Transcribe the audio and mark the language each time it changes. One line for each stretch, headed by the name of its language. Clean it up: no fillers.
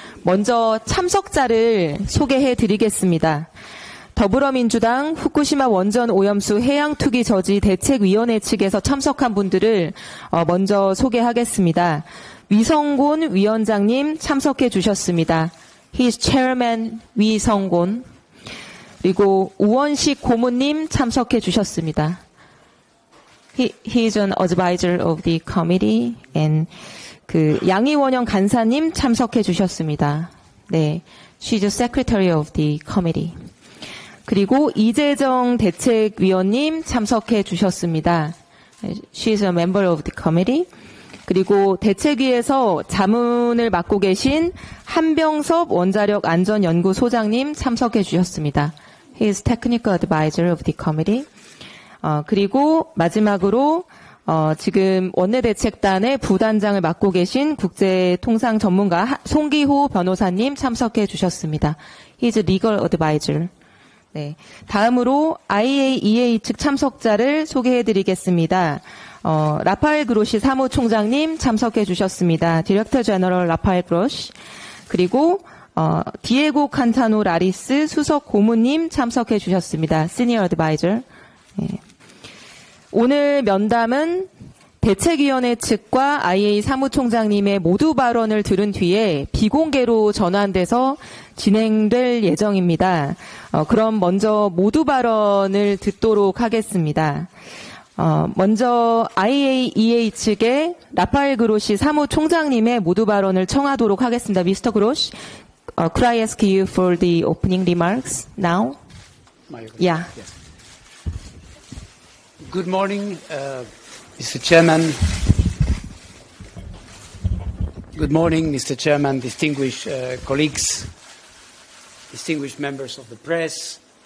Korean: 먼저 참석자를 소개해 드리겠습니다. 더불어민주당 후쿠시마 원전 오염수 해양투기 저지 대책위원회 측에서 참석한 분들을 먼저 소개하겠습니다. 위성곤 위원장님 참석해 주셨습니다.
English: He is Chairman 위성곤.
Korean: 그리고 우원식 고문님 참석해 주셨습니다.
English: He is an advisor of the committee.
Korean: And 양희원영 간사님 참석해 주셨습니다.
English: 네, she's the secretary of the committee.
Korean: 그리고 이재정 대책위원님 참석해 주셨습니다.
English: She's a member of the committee.
Korean: 그리고 대책위에서 자문을 맡고 계신 한병섭 원자력 안전연구소장님 참석해 주셨습니다.
English: He is technical advisor of the committee.
Korean: 그리고 마지막으로 지금 원내대책단의 부단장을 맡고 계신 국제통상 전문가 송기호 변호사님 참석해 주셨습니다.
English: He is a legal advisor.
Korean: 네, 다음으로 IAEA 측 참석자를 소개해 드리겠습니다. 라파엘 그로시 사무총장님 참석해 주셨습니다.
English: 디렉터 제너럴
Korean: 라파엘 그로시. 그리고 디에고 칸타노 라리스 수석 고문님 참석해 주셨습니다.
English: 시니어 어드바이저.
Korean: 네. 오늘 면담은 대책위원회 측과 IA 사무총장님의 모두 발언을 들은 뒤에 비공개로 전환돼서 진행될 예정입니다. 그럼 먼저 모두 발언을 듣도록 하겠습니다. 먼저 IAEA 측의 라파엘 그로시 사무총장님의 모두 발언을 청하도록 하겠습니다.
English: Mr. Grosh, could I ask you for the opening remarks now? Yeah. Yes. Good morning, Mr. Chairman. Good morning, Mr. Chairman, distinguished colleagues, distinguished members of the press.